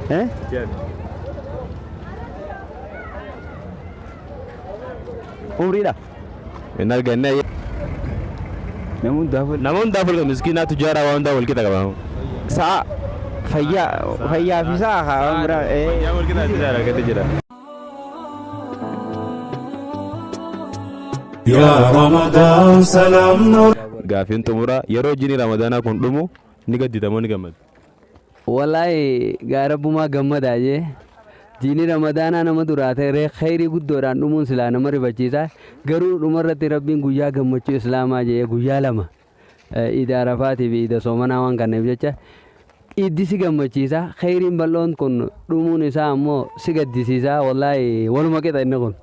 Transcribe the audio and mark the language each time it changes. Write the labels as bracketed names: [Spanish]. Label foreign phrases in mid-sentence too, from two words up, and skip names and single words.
[Oromo] Umriidha. Hin arganne. Namun daaful miskiinaa tujaaraa waan hundaa wal qixa qaba. Sa'a fayyaa fi sa'a waan biraa. Fayyaa wal qixa argattee jira. [Arabic] يا رمضان سلام نور. [Oromo] Gaafiin xumura yeroo jiini ramadaanaa kun dhumu ni gadditamoo ni gammadu. Wallahi gaarabbumaa gammadaa jee jiini ramadaanaa nama duraa ta'e khayrii guddoodhaan dhumuun silaa nama rifachiisa garuu dhumarratti rabbiin guyyaa gammachuu islaamaa jee guyyaa 2 iida arafaatii fi iida soomanaa waan kanneef jecha iiddi si gammachiisa khayriin bal'oon kun dhumuun isaa ammoo si gaddisiisa wallahi waluma qixa inni kun.